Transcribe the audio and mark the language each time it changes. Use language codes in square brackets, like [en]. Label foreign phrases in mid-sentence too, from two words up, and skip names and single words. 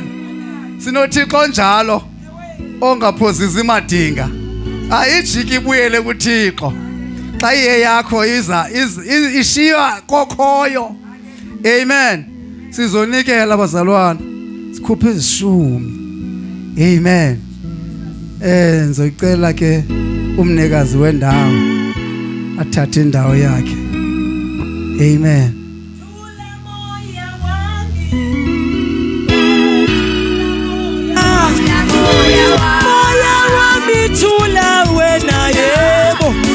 [xh] SinoThixo njalo ongaphozisi madinga. Ayijiki ibuyele kuThixo. Xa iye yakho ishiywa kokhoyo. Amen. Sizonikela abazalwana. Sikhuphe izishumi. Amen. [zu] Ngizoyicela ke umnikazi wendawo athathe indawo yakhe. [xh] Amen. [zu] Moya wami thula wena yebo.